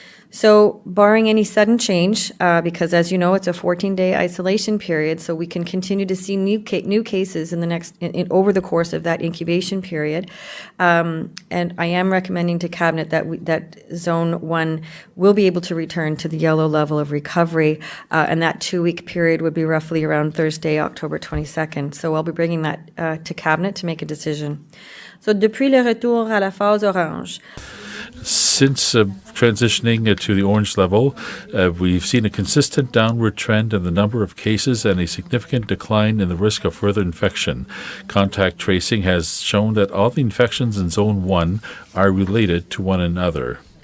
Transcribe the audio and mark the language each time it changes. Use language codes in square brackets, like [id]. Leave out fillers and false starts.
[en] So barring any sudden change, because as you know, it's a 14-day isolation period, so we can continue to see new cases in the next over the course of that incubation period. And I am recommending to Cabinet that Zone 1 will be able to return to the yellow level of recovery, and that 2-week period would be roughly around Thursday, October 22nd. So I'll be bringing that to Cabinet to make a decision. [fr] So depuis le retour à la phase orange. [en] Since transitioning to the orange level, we've seen a consistent downward trend in the number of cases and a significant decline in the risk of further infection. Contact tracing has shown that all the infections in Zone 1 are related to one another.